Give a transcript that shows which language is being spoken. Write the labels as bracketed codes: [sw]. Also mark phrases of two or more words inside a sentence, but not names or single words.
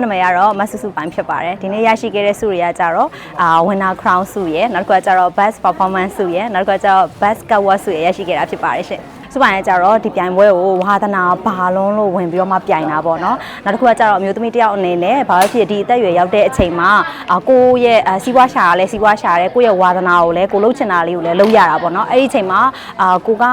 [my] ကတော့မဆူဆူပိုင်းဖြစ်ပါတယ်ဒီနေ့ရရှိခဲ့တဲ့ဆုတွေကကြတော့ [en] winner crown [my] ဆုရယ်နောက်တစ်ခုကကြတော့ [en] best performance [my] ဆုရယ်နောက်တစ်ခုကကြတော့ [en] best cover [my] ဆုရယ်ရရှိခဲ့တာဖြစ်ပါတယ်ရှင်စပိုင်းကကြတော့ဒီပြိုင်ပွဲကိုဝါသနာဘာလုံးလို့ဝင်ပြီးတော့မှပြိုင်တာပေါ့နော်နောက်တစ်ခုကကြတော့အမျိုးသမီးတယောက်အနေနဲ့ဘာလို့ဖြစ်ဒီအသက်အရွယ်ရောက်တဲ့အချိန်မှာကိုယ့်ရဲ့စီးပွားရှာရလဲစီးပွားရှာရဲကိုယ့်ရဲ့ဝါသနာကိုလည်းကိုလှုပ်ချင်တာလေးကိုလည်းလုပ်ရတာပေါ့နော်အဲ့ဒီအချိန်မှာကိုက